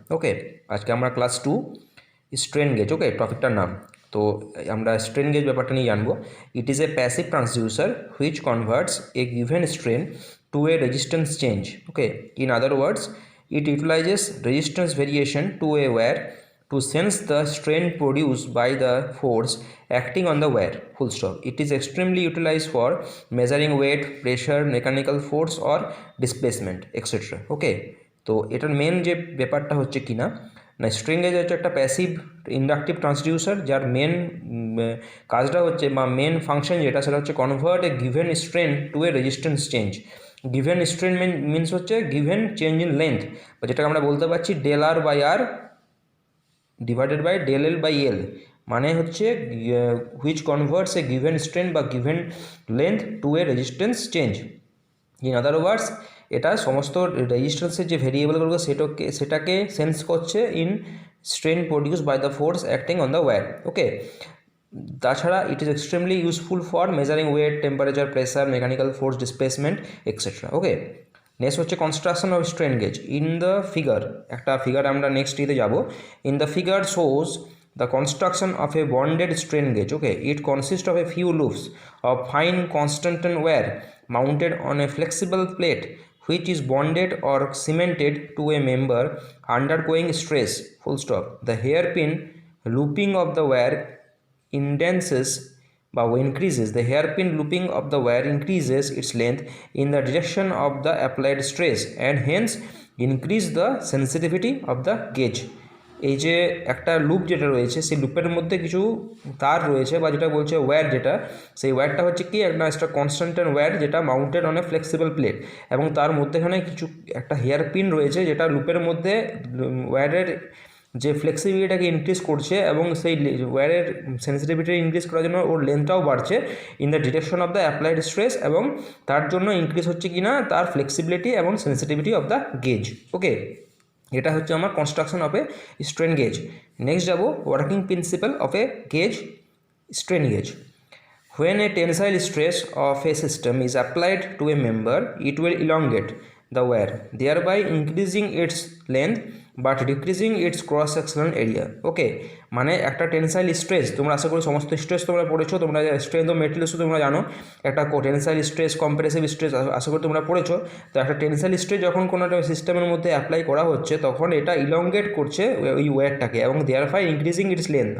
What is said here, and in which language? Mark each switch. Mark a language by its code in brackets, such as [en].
[bn] ওকে, আজকে আমরা class 2 strain gauge, ওকে, টপিকটার নাম। তো আমরা স্ট্রেন গেজ ব্যাপারটা নিয়ে জানবো। [en] It is a passive transducer which converts a given strain to a resistance change. Okay, in other words, it utilizes resistance variation to a wire to sense the strain produced by the force acting on the wire. Full stop. It is extremely utilized for measuring weight, pressure, mechanical force or displacement, etc. [bn] Okay, তো এটার main যে ব্যাপারটা হচ্ছে কি না, string gauge হচ্ছে একটা passive inductive transducer, যার মেন কাজটা হচ্ছে বা মেন ফাংশন যেটা, সেটা হচ্ছে [en] Convert a given strain to a resistance change. [bn] Given strain means হচ্ছে গিভেন চেঞ্জ ইন লেন্থ, বা যেটাকে আমরা বলতে পারছি del আর by আর divided by del L by এল, মানে হচ্ছে which converts a given strain বা given length two A resistance change. [en] in other words, [bn] এটা সমস্ত রেজিস্ট্যান্সের যে ভেরিয়েবলগুলো সেটাকে সেন্স করছে [en] In strain produce by the force acting on the wire. Okay, তাছাড়া it is extremely useful for measuring weight, temperature, pressure, mechanical force, displacement, etcetera. [bn] Okay, next হচ্ছে construction of strain gauge. [en] in the figure, [bn] একটা figure আমরা next ইতে যাব। [en] In the figure shows the construction of a bonded strain gauge. Okay, it consists of a few loops of fine constant wire mounted on a flexible plate which is bonded or cemented to a member undergoing stress. Full stop. The hairpin looping of the wire indenses বা increases, the hairpin looping of the wire increases its length in the direction of the applied stress and hence increase the sensitivity of the gauge. [bn] এই যে একটা loop যেটা রয়েছে, সেই লুপের মধ্যে কিছু তার রয়েছে বা যেটা বলছে ওয়্যার, যেটা সেই ওয়্যারটা হচ্ছে কি একটা কনস্ট্যান্ট ওয়্যার যেটা mounted on a flexible plate, এবং তার মধ্যেখানে কিছু একটা হেয়ার পিন রয়েছে যেটা লুপের মধ্যে ওয়্যারের যে ফ্লেক্সিবিলিটাকে ইনক্রিজ করছে এবং সেই ওয়্যারের সেন্সিটিভিটি ইনক্রিজ করার জন্য ওর লেন্থটাও বাড়ছে [en] in the direction of the applied stress, [bn] এবং তার জন্য ইনক্রিজ হচ্ছে কি না তার ফ্লেক্সিবিলিটি এবং [en] Sensitivity of the gauge. [bn] ওকে, এটা হচ্ছে আমার construction of A strain gauge. Next যাব working principal of A gauge, strain gauge. [en] When a tensile stress of a system is applied to a member, it will elongate the wire, thereby increasing its length but decreasing its cross sectional area. [bn] ওকে, মানে একটা tensile stress, তোমরা আশা করি সমস্ত stress তোমরা পড়েছো, তোমরা strength of মেটেরিয়ালসও তোমরা জানো, একটা টেনসাইল স্ট্রেস, কম্প্রেসিভ স্ট্রেস আশা করি তোমরা পড়েছো। তো একটা টেনসাইল স্ট্রেস যখন কোনো একটা সিস্টেমের মধ্যে অ্যাপ্লাই করা হচ্ছে, তখন এটা ইলংগেট করছে ওই ওয়্যারটাকে এবং [en] Therefore increasing its length.